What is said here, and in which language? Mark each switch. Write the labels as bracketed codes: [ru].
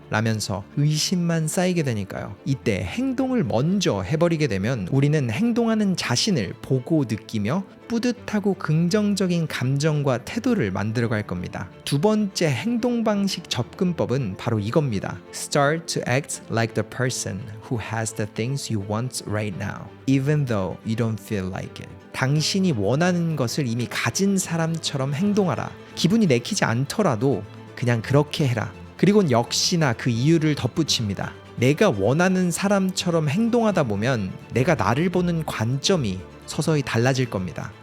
[ko] 라면서 의심만 쌓이게 되니까요. 이때 행동을 먼저 해버리게 되면 우리는 행동하는 자신을 보고 느끼며 뿌듯하고 긍정적인 감정과 태도를 만들어갈 겁니다. 두 번째 행동 방식 접근법은 바로 이겁니다. [en] Start to act like the person who has the things you want right now, even though you don't feel like it. [ko] 당신이 원하는 것을 이미 가진 사람처럼 행동하라. 기분이 내키지 않더라도 그냥 그렇게 해라. 그리고 역시나 그 이유를 덧붙입니다. 내가 원하는 사람처럼 행동하다 보면 내가 나를 보는 관점이 서서히 달라질 겁니다.